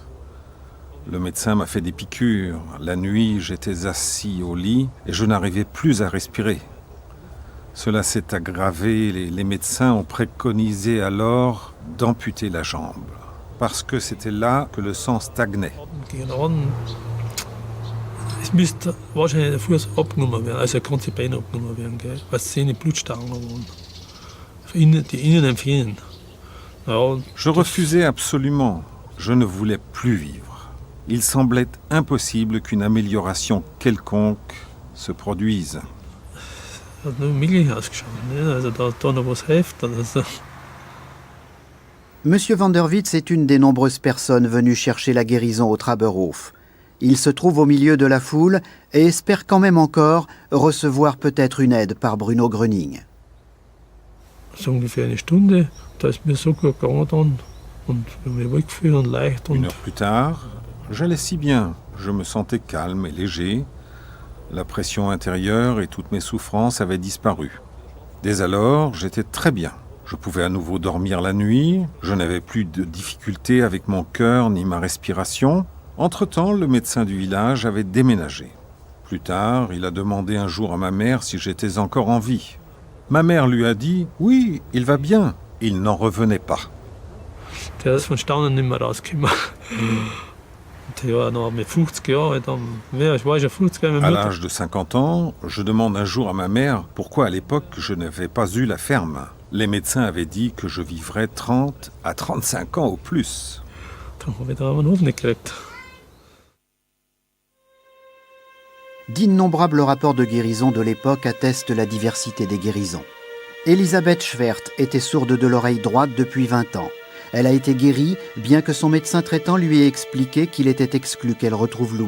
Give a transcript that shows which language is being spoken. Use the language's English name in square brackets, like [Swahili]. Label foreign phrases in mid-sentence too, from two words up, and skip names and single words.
[French] Le médecin m'a fait des piqûres. La nuit, j'étais assis au lit et je n'arrivais plus à respirer. Cela s'est aggravé. Les médecins ont préconisé alors d'amputer la jambe, parce que c'était là que le sang stagnait. [German] Es müsste wahrscheinlich der Fuß abgenommen werden, also das ganze Bein abgenommen werden, gell? Weil es eine Blutstauung waren. Die Innen fehlen. Ja, [French] je refusais absolument. Je ne voulais plus vivre. Il semblait impossible qu'une amélioration quelconque se produise. [German] Hat nur möglich ausgeschaut, ne? Also da noch was hilft. Also. [French] Monsieur van der Witz est une des nombreuses personnes venues chercher la guérison au Traberhof. Il se trouve au milieu de la foule et espère quand même encore recevoir peut-être une aide par Bruno Gröning. [German] So ungefähr eine Stunde, da ist mir so gut gegangen dann und ich bin mir wohlgefühlt und leicht. [French] Une heure plus tard, j'allais si bien. Je me sentais calme et léger. La pression intérieure et toutes mes souffrances avaient disparu. Dès alors, j'étais très bien. Je pouvais à nouveau dormir la nuit, je n'avais plus de difficultés avec mon cœur ni ma respiration. Entre-temps, le médecin du village avait déménagé. Plus tard, il a demandé un jour à ma mère si j'étais encore en vie. Ma mère lui a dit « Oui, il va bien ». Il n'en revenait pas. [German] Der ist von Staunen nicht mehr rausgekommen. Ja, noch mit 50 Jahren, ich war schon 50 Jahre. [French] À l'âge de 50 ans, je demande un jour à ma mère pourquoi à l'époque je n'avais pas eu la ferme. Les médecins avaient dit que je vivrais 30 à 35 ans au plus. [German] Dann habe ich da einen Hof nicht gekriegt. [French] D'innombrables rapports de guérison de l'époque attestent la diversité des guérisons. Elisabeth Schwert était sourde de l'oreille droite depuis 20 ans. Elle a été guérie, bien que son médecin traitant lui ait expliqué qu'il était exclu qu'elle retrouve l'ouïe.